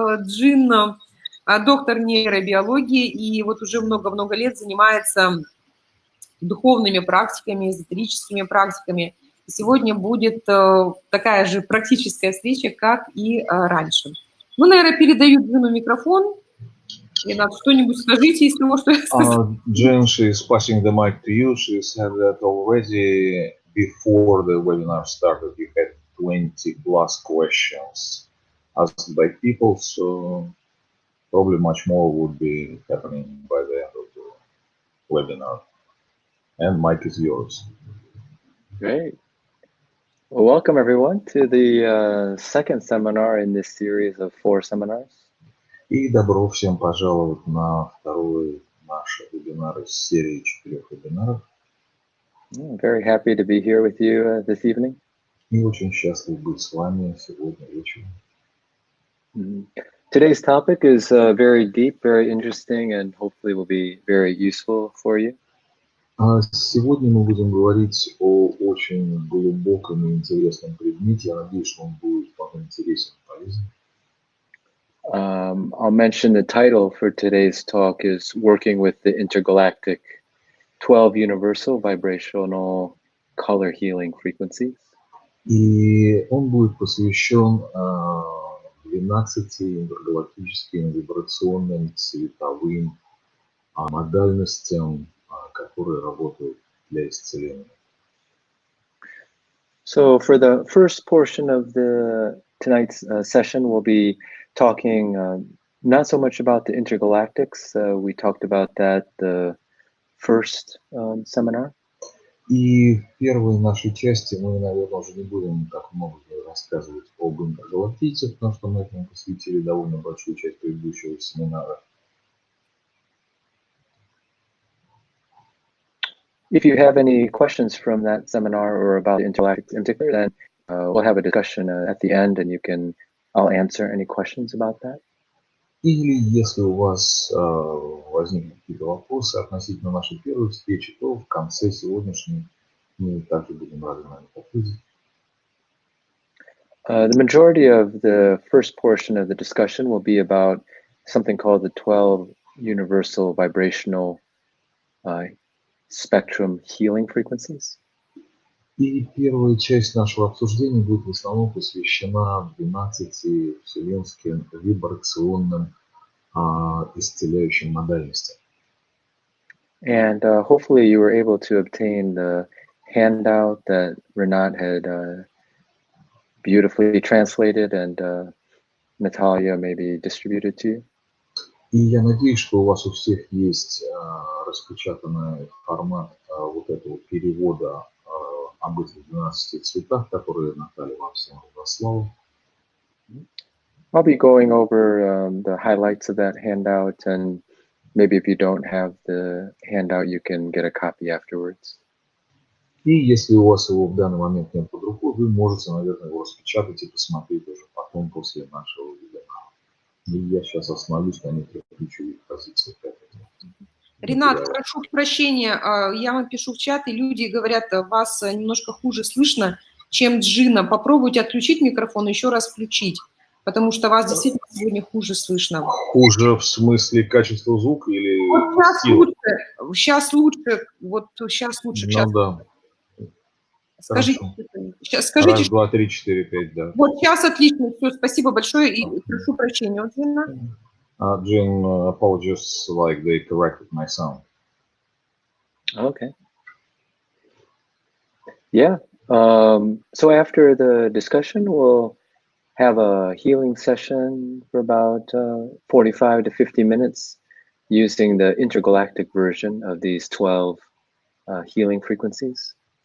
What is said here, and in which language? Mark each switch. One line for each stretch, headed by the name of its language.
Russian: Джин – доктор нейробиологии, и вот уже много-много лет занимается духовными практиками, эзотерическими практиками. Сегодня будет такая же практическая встреча, как и раньше. Ну, наверное, передаю Джину микрофон. Ренат, что-нибудь скажите, если можно.
English: Jen, she is passing the mic to you. She said that already before the webinar started, you had 20 plus questions asked by people, so probably much more would be happening by the end of the webinar. And mic is yours. Great. Well, welcome everyone to the second seminar in this series of 4 seminars.
Russian: И добро всем пожаловать на второй наш вебинар из серии 4 вебинаров.
English: I'm very happy to be here with you this evening.
Russian: И очень счастлив быть с вами сегодня вечером.
English: Today's topic is very deep, very interesting, and hopefully will be very useful for you.
Russian: Сегодня мы будем говорить о очень глубоком и интересном предмете. Я надеюсь, что он будет вам интересен и полезен.
English: I'll mention the title for today's talk is Working with the Intergalactic 12 Universal Vibrational Color Healing Frequencies.
Russian: И он будет посвящен 12 интергалактическим вибрационным цветовым модальностям, которые работают для исцеления.
English: So for the first portion of tonight's session, we'll be talking not so much about the intergalactics. We talked about that the first seminar.
Russian: И в первой нашей части мы, наверное, уже не будем так много рассказывать об интергалактийцах, потому что мы этому посвятили довольно большую часть предыдущего семинара.
English: If you have any questions from that seminar or about the intergalactics in particular, then we'll have a discussion at the end, and I'll answer any questions about that.
Russian: Или если у вас возникнут какие-то вопросы относительно нашей первой встречи, то в конце сегодняшней мы также будем рады на них ответить.
English: The majority of the first portion of the discussion will be about something called the 12 universal vibrational spectrum healing frequencies.
Russian: И первая часть нашего обсуждения будет в основном посвящена 12 вселенским вибрационным исцеляющим модальностям.
English: And hopefully you were able to obtain the handout that Renat had beautifully translated and Natalia maybe distributed to you.
Russian: И я надеюсь, что у вас у всех есть распечатанный формат вот этого перевода об этих 12 цветах, которые Наталья вам всем разослала.
English: I'll be going over the highlights of that handout, and maybe if you don't have the handout, you can get a copy afterwards.
Russian: И если у вас его в данный момент нет под рукой, вы можете, наверное, его распечатать и посмотреть уже потом, после нашего вебинара. И я сейчас остановлюсь на некоторых ключевых позициях. Ренат, прошу прощения, я вам пишу в чат, и люди говорят, вас немножко хуже слышно, чем Джина. Попробуйте отключить микрофон и еще раз включить, потому что вас действительно сегодня хуже слышно. Хуже в смысле качества звука или вот сейчас лучше, вот сейчас лучше. Ну да. Скажите, скажите. Раз, два, три, четыре, пять, да. Вот сейчас отлично, все, спасибо большое и прошу прощения, вот, Джина.
English: Jin, apologies, like they corrected my sound. Okay. Yeah. So after the discussion, we'll have a healing session for about 45 to 50 minutes using the intergalactic version of these 12 healing frequencies.